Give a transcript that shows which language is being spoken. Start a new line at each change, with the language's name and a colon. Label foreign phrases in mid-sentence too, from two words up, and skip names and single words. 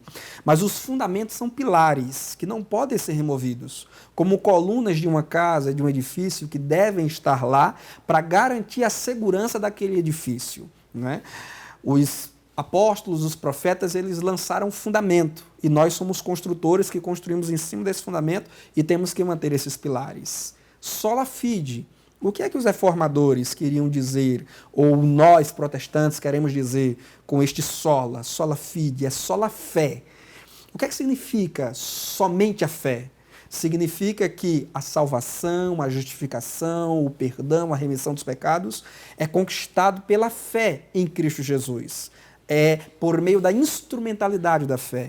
Portuguese: Mas os fundamentos são pilares que não podem ser removidos, como colunas de uma casa, de um edifício, que devem estar lá para garantir a segurança daquele edifício, né? Os apóstolos, os profetas, eles lançaram fundamento e nós somos construtores que construímos em cima desse fundamento e temos que manter esses pilares.
Latin: Sola fide.
Portuguese: O que é que os reformadores queriam dizer, ou nós protestantes queremos dizer com este sola?
Latin: Sola fide,
Portuguese: é sola fé. O que é que significa somente a fé? Significa que a salvação, a justificação, o perdão, a remissão dos pecados é conquistado pela fé em Cristo Jesus. É por meio da instrumentalidade da fé.